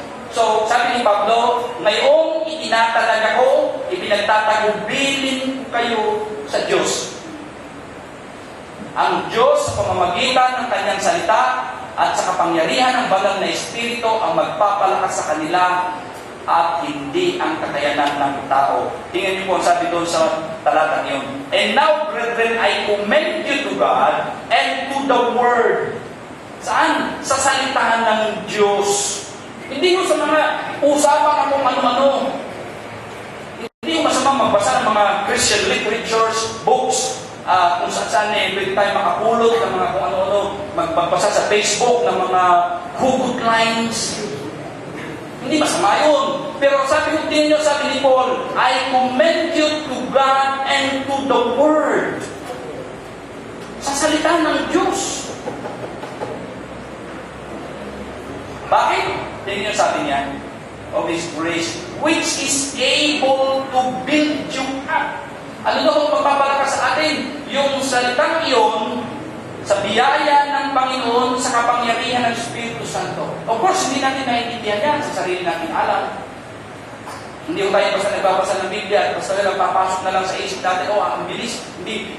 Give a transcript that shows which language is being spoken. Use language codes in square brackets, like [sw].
[tl] So, sabi ni Pablo, ngayong itinatalaga ko, ipinagtatagubilin ko kayo sa Diyos. Ang Diyos sa pamamagitan ng kanyang salita at sa kapangyarihan ng banal na Espiritu ang magpapalakas sa kanila at hindi ang kakayanan ng tao. Tingnan niyo po ang sabi doon sa talatang yun. [en] And now, brethren, I commend you to God and to the Word. [tl] Saan? Sa salitahan ng Diyos. Hindi mo sa mga usapan na kung ano-ano. Hindi mo masamang magbasa ng mga Christian literatures, books, kung saan pwede tayo makapulot ng mga kung ano-ano, magbasa sa Facebook ng mga hugot lines. Hindi masama yun. Pero sabi ni Paul, [en] I commend you to God and to the Word. [tl] Sa salita ng Diyos. Bakit? Tingnan niyo sabi niya, [en] of His grace, which is able to build you up. [tl] Ano na kung magpapalakas sa atin? Yung salitang iyon, sa biyaya ng Panginoon, sa kapangyarihan ng Espiritu Santo. Of course, hindi natin naiintindihan yan sa sarili natin alam. Hindi ko tayo basta nagbabasa ng Biblia at basta lang papasok na lang sa isip natin, ang bilis. Hindi.